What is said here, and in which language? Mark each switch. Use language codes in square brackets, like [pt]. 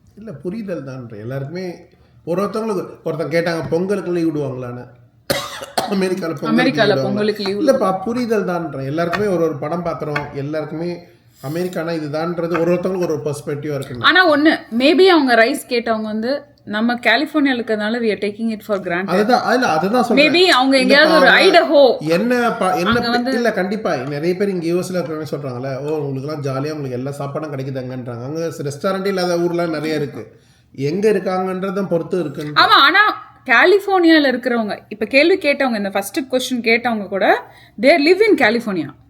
[ta] இல்லை, புரிதல் தான் எல்லாருக்குமே. ஒருத்தங்க கேட்டாங்க பொங்கலுக்கு லீவ் விடுவாங்களான்னு. அமெரிக்காவில் பொங்கலுக்கு லீவ் இல்லைப்பா, புரிதல் தான்ற. எல்லாருக்குமே ஒரு படம் பார்க்குறோம், எல்லாருக்குமே அமெரிக்கானா இதுதான்றது ஒருத்தவங்களுக்கு ஒரு பெர்ஸ்பெக்டிவா இருக்கு. ஆனால் ஒன்று, மேபி அவங்க ரைஸ் கேட்டவங்க வந்து நம்ம கலிஃபோர்னியால இருக்கிறதுனால [en] we are taking it for granted. [ta] அதுதான் சொல்றேன். மேபி அவங்க எங்கயாவது ஒரு ஐடஹோ என்ன இல்ல கண்டிப்பா நிறைய பேர் இங்க யூஎஸ்ல இருக்கிறவங்க சொல்றாங்கல்ல, உங்களுக்குலாம் ஜாலியா உங்களுக்கு எல்லா சாப்பாடும் கிடைக்குதாங்கன்றாங்க. அங்க ரெஸ்டாரண்ட் இல்லாத ஊர்லாம் நிறைய இருக்கு. எங்க இருக்காங்கன்றத பொறுத்து இருக்கு. ஆமா, ஆனா கலிஃபோர்னியால இருக்கிறவங்க இப்ப கேள்வி கேட்டவங்க, இந்த ஃபர்ஸ்ட் क्वेश्चन கேட்டவங்க கூட [en] they live in California.